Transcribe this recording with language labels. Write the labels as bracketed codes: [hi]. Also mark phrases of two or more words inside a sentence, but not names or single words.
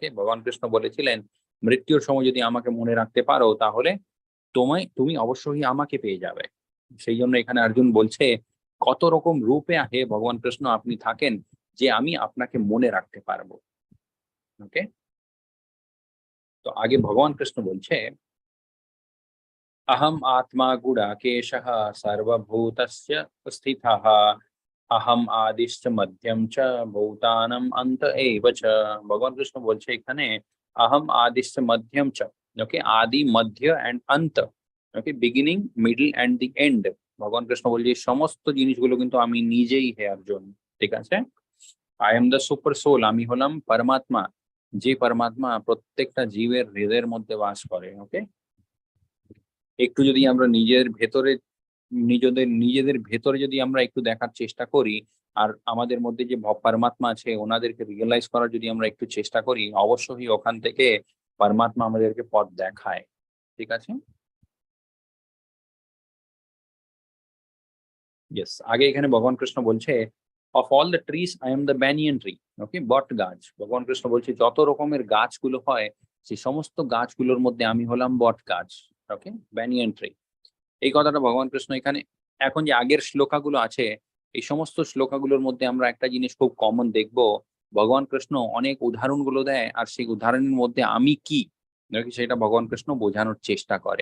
[bn] ভগবান কৃষ্ণ বলেছিলেন মৃত্যুর সময় যদি আমাকে মনে রাখতে পারো তাহলে তুমি অবশ্যই আমাকে পেয়ে যাবে। সেই জন্য এখানে অর্জুন বলছে কত রকম রূপে হে ভগবান কৃষ্ণ আপনি থাকেন যে আমি আপনাকে মনে রাখতে পারবো, ওকে। তো আগে ভগবান কৃষ্ণ বলছে [sa] अहम आत्मा गुडाकेशः सर्वभूतस्य स्थितः अहम आदिश्च मध्यम च भूतानाम अंत एव च। [bn] ভগবান কৃষ্ণ বলছে এখানে [sa] अहम आदिश्च मध्यम च, [en] ওকে, [bn] আদি মধ্য [en] এন্ড অন্ত, okay, beginning middle and the end. [bn] ভগবান কৃষ্ণ বলছে এই সমস্ত জিনিসগুলো কিন্তু আমি নিজেই হে অর্জুন, ঠিক আছে। [en] I am the super soul, [bn] আমি হলাম পরমাত্মা, যে পরমাত্মা প্রত্যেকটা জীবের হৃদয়ের মধ্যে বাস করে, ওকে। একটু যদি আমরা নিজেদের ভেতরে যদি আমরা একটু দেখার চেষ্টা করি, আর আমাদের মধ্যে যে পরমাত্মা আছে ওনাদেরকে রিয়েলাইজ করার যদি আমরা একটু চেষ্টা করি, অবশ্যই ওখান থেকে পরমাত্মা আমাদেরকে পথ দেখায়, ঠিক আছে। [en] ইয়েস, [bn] আগে এখানে ভগবান কৃষ্ণ বলছে [en] of all the trees I am the banyan tree, [bn] ওকে, বট গাছ। ভগবান কৃষ্ণ বলছে যত রকমের গাছগুলো হয় সেই সমস্ত গাছগুলোর মধ্যে আমি হলাম বট গাছ, ওকে, [en] banyan tree. [bn] এই কথাটা ভগবান কৃষ্ণ এখানে এখন যে আগের শ্লোকাগুলো আছে, এই সমস্ত শ্লোকাগুলোর মধ্যে আমরা একটা জিনিস খুব কমন দেখবো, ভগবান কৃষ্ণ অনেক উদাহরণগুলো দেয়, আর সেই উদাহরণের মধ্যে আমি কি সেটা ভগবান কৃষ্ণ বোঝানোর চেষ্টা করে।